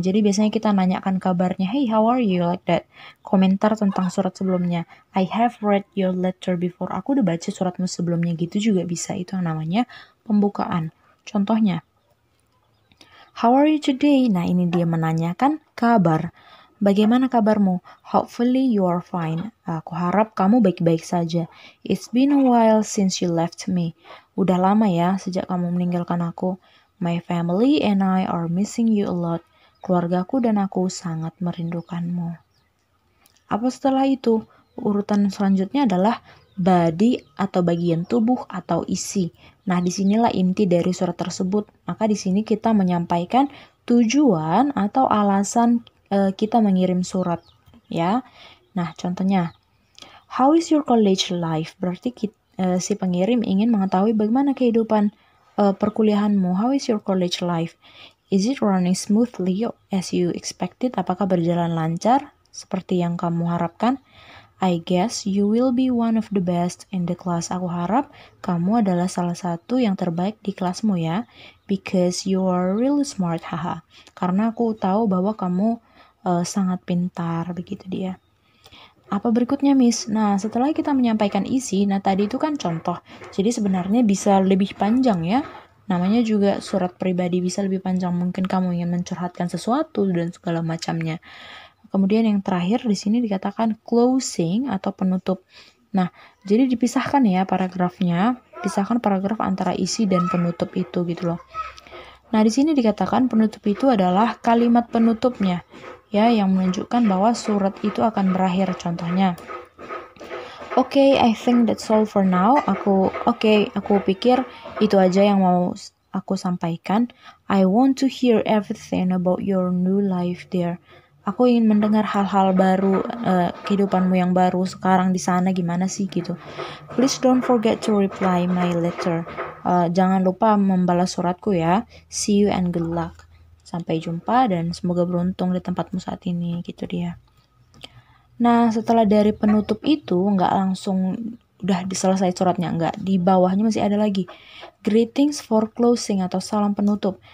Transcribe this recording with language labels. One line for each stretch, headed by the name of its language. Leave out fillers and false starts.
Indonesian: Jadi biasanya kita nanyakan kabarnya,
English: hey how are you,
Indonesian: like that. Komentar tentang surat sebelumnya,
English: I have read your letter before.
Indonesian: Aku udah baca suratmu sebelumnya, gitu juga bisa. Itu yang namanya pembukaan. Contohnya,
English: how are you today?
Indonesian: Nah, ini dia menanyakan kabar. Bagaimana kabarmu?
English: Hopefully you are fine.
Indonesian: Aku harap kamu baik-baik saja.
English: It's been a while since you left me.
Indonesian: Udah lama ya sejak kamu meninggalkan aku.
English: My family and I are missing you a lot.
Indonesian: Keluargaku dan aku sangat merindukanmu. Apa setelah itu? Urutan selanjutnya adalah body atau bagian tubuh atau isi. Nah, disinilah inti dari surat tersebut. Maka di sini kita menyampaikan tujuan atau alasan kita mengirim surat, ya. Nah, contohnya,
English: how is your college life?
Indonesian: Berarti si pengirim ingin mengetahui bagaimana kehidupan perkuliahanmu.
English: How is your college life? Is it running smoothly as you expected?
Indonesian: Apakah berjalan lancar seperti yang kamu harapkan?
English: I guess you will be one of the best in the class.
Indonesian: Aku harap kamu adalah salah satu yang terbaik di kelasmu ya.
English: Because you are really smart, haha.
Indonesian: Karena aku tahu bahwa kamu sangat pintar, begitu dia. Apa berikutnya, Miss? Nah, setelah kita menyampaikan isi, nah tadi itu kan contoh. Jadi sebenarnya bisa lebih panjang ya. Namanya juga surat pribadi, bisa lebih panjang. Mungkin kamu ingin mencurhatkan sesuatu dan segala macamnya. Kemudian yang terakhir di sini dikatakan closing atau penutup. Nah, jadi dipisahkan ya paragrafnya, pisahkan paragraf antara isi dan penutup itu gitu loh. Nah, di sini dikatakan penutup itu adalah kalimat penutupnya ya yang menunjukkan bahwa surat itu akan berakhir. Contohnya,
English: Okay, I think that's all for now.
Indonesian: Aku pikir itu aja yang mau aku sampaikan.
English: I want to hear everything about your new life there.
Indonesian: Aku ingin mendengar hal-hal baru, kehidupanmu yang baru sekarang di sana gimana sih gitu.
English: Please don't forget to reply my letter.
Indonesian: Jangan lupa membalas suratku ya.
English: See you and good luck.
Indonesian: Sampai jumpa dan semoga beruntung di tempatmu saat ini gitu dia. Nah, setelah dari penutup itu nggak langsung udah selesai suratnya, nggak. Di bawahnya masih ada lagi greetings for closing atau salam penutup.